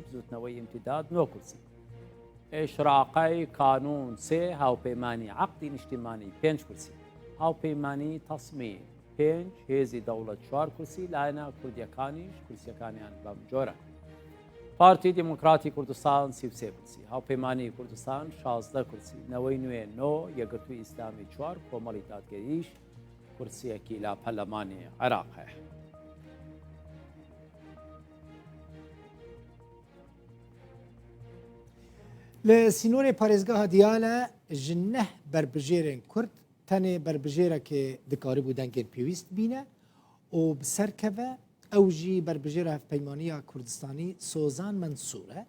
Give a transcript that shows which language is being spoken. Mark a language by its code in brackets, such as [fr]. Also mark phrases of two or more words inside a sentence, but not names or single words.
[ckb] بزوتنەوەی ئیمتیداد 9 کورسی ئێشراقای کانون 3 هاوپەیمانی عەقدی نیشتیمانی 5 کورسی هاوپەیمانی تەسمی 5 هێزی دەوڵەت 4 کورسی لایەنە کوردیەکانیش کورسیەکانیان بەم جۆرە پارتی دیموکراتی کوردستان 33 کورسی هاوپەیمانی کوردستان 16 کورسی نەوەی نوێ 9 یەکگرتووی ئیسلامی 4 کۆمەڵی دادگەریش کورسیەکی لە پەرلەمانی عێراقە. [ku] Li sînorê parêzgeha Diyale ji neh berbijêrên Kurd tenê berbijêrekê dikarîbû dengên pêwîst bîne û bi ser keve ew jî berbijêra Hevpeymaniya Kurdistanî Sozan Mensûr e.